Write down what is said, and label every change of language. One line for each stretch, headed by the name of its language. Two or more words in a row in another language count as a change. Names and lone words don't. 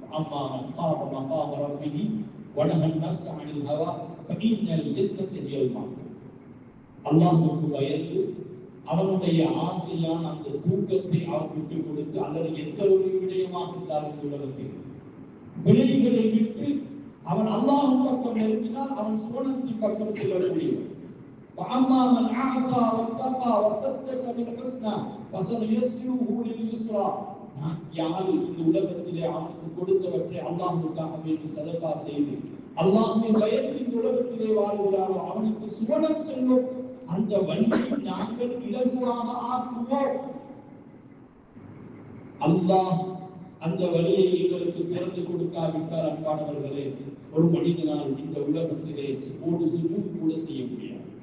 Arabic: أما من خاف مقام ربه ونهى النفس عن الهوى فإن الجنة هي المأوى.
Tamil: அல்லாஹ்வுக்கு பயந்து அவனுடைய ஆசையான அந்த தூக்கத்தை அவன் விட்டுக் கொடுத்து, அல்லது எந்த ஒரு விடயமாக இருந்தாலும் இந்த உலகத்தில் விலைகளை விட்டு அவன் அல்லாஹ்வின் பக்கம் நெருங்கினால் அவன் சுவனத்தின் பக்கம் செல்லக்கூடியவன்.
Arabic: وَأَمَّا مَنْ أَعْطَى وَاتَّقَى وَصَدَّقَ بِالْحُسْنَى فَسَنُيَسِّرُهُ لِلْيُسْرَى.
Tamil: யார் இந்த உலகத்திலே அவனுக்கு கொடுத்தவற்றை அல்லாஹ்வுக்காக வேண்டி சதகா செய்து அல்லாஹ்வை பயந்து இந்த உலகத்திலே வாழ்கிறாரோ அவனுக்கு சுவனம் செல்லும் அந்த வழியை நாங்கள் இலகுவாக ஆக்குவோம். அல்லாஹ் அந்த வழியை எங்களுக்கு திறந்து கொடுக்காவிட்டால், அன்பானவர்களே, ஒரு மனிதனால் இந்த உலகத்திலே ஒரு சுஜூத் கூட செய்ய முடியாது.